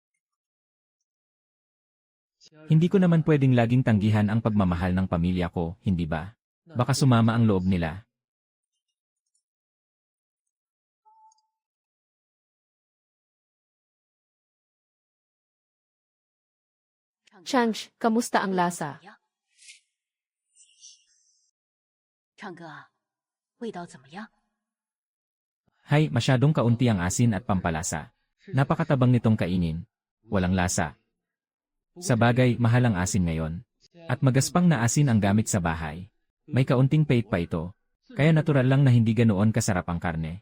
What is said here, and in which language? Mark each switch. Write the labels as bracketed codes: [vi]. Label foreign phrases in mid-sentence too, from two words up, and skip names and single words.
[tl] Hindi ko naman pwedeng laging tanggihan ang pagmamahal ng pamilya ko, hindi ba? Baka sumama ang loob nila. Change, kamusta ang lasa? [zh] 唱歌啊，味道怎么样？ [tl] Hay, masyadong kaunti ang asin at pampalasa. Napakatabang nitong kainin. Walang lasa. Sa bagay, mahal ang asin ngayon. At magaspang na asin ang gamit sa bahay. May kaunting pait pa ito. Kaya natural lang na hindi ganoon kasarap ang karne.